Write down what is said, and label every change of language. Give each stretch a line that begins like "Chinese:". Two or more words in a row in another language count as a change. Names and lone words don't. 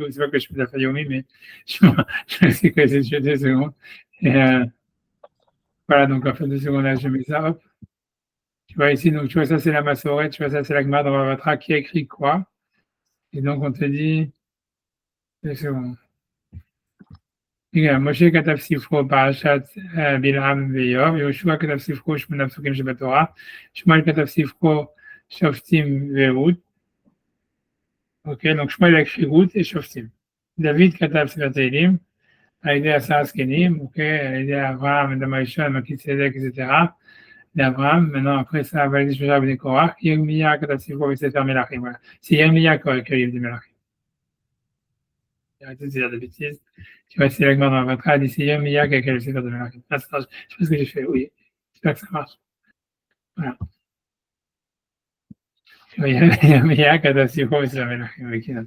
French: C'est pas que je fais de la Fayoumi, mais je sais que c'est juste 2 secondes. Et voilà, donc en fait, 2 secondes, là, je mets ça, hop. Tu vois ici, donc tu vois, ça, c'est la Massorette, tu vois, ça, c'est la Gemara dans Bavatra qui a écrit quoi. Et donc, on te dit, 2 secondes.
Hebrew: משה כתב ספרו פרשת בלעם ואיוב, יהושע כתב ספרו 8 פסוקים שבתורה, שמואל כתב ספרו שופטים ורות, אוקיי,
French: donc שמואל a écrit רות et שופטים.
Hebrew: דוד כתב ספר תהילים, על ידי 10 זקנים, אוקיי, על ידי אברהם, אדם הראשון, מלכיצדק, etc. לאברהם,
French: maintenant après ça,
Hebrew: על ידי 3 בני קורח, ירמיה כתב ספרו בספר מלכים,
French: voilà. C'est ירמיה qui a écrit le livre des מלכים. Arrêtez de dire des bêtises. Tu vois, c'est la dans votre âge, c'est Yirmiya qui a écrit le Sefer de Melachim. Je sais pas ce que j'ai fait, oui. J'espère que ça marche. Voilà. Tu vois, Yirmiya qui a écrit le Sefer de Melachim.